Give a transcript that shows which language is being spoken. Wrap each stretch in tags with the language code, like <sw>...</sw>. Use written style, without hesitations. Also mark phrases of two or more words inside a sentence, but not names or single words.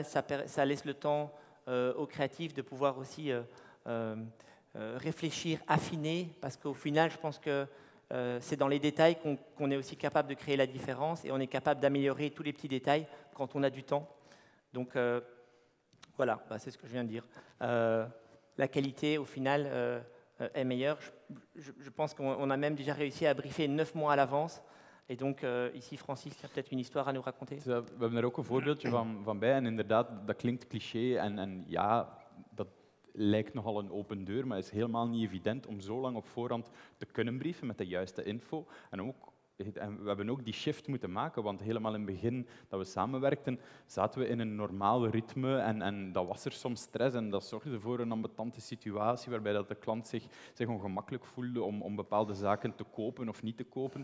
<fr>Ça laisse le temps aux créatifs de pouvoir aussi réfléchir, affiner, parce qu'au final, je pense que c'est dans les détails qu'on est aussi capable de créer la différence et on est capable d'améliorer tous les petits détails quand on a du temps. Donc voilà, c'est ce que je viens de dire. La qualité, au final, est meilleure. Je pense qu'on a même déjà réussi à briefer 9 mois à l'avance. Et donc, ici, Francis, tu as peut-être une histoire à nous raconter.</fr> <nl>We hebben er ook een voorbeeldje van bij. En inderdaad, dat klinkt cliché. En ja, dat lijkt nogal een open deur, maar het is helemaal niet evident om zo lang op voorhand te kunnen brieven met de juiste info. En we hebben ook die shift moeten maken, want helemaal in het begin dat we samenwerkten, zaten we in een normaal ritme en dat was er soms stress en dat zorgde voor een ambetante situatie waarbij dat de klant zich ongemakkelijk voelde om bepaalde zaken te kopen of niet te kopen.</nl>